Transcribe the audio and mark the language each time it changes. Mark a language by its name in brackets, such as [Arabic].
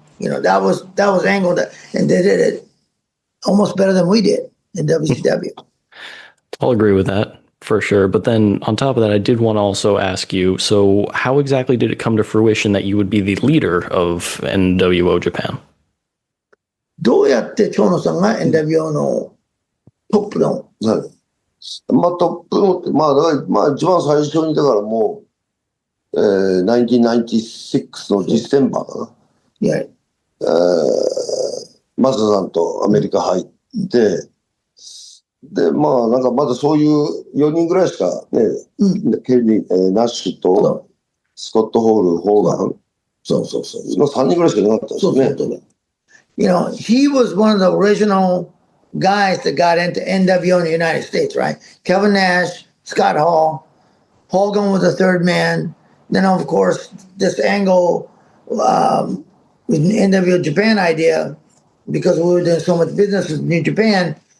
[English] That was angled, and they did it almost better than we did in WCW. I'll agree with that for sure. But then on top of that, I did want to also ask you, so how exactly did it come to fruition that you would be the leader of NWO Japan? [Japanese] どうやって長野さんが NWO のトップの、はい、トップの、一番最初にだからもう、1996のディセンバーかな。マサさんとアメリカ入って、で、まだそういう4人ぐらいしかね、ケリー、ナッシュとスコット・ホール、ホーガン、そう3人ぐらいしかいなかったですね。 [English] he was one of the original guys that got into NWO in the United States, right? Kevin Nash, Scott Hall, Hogan was the third man. Then, of course, this angle with the NWO Japan idea, because we were doing so much business with New Japan.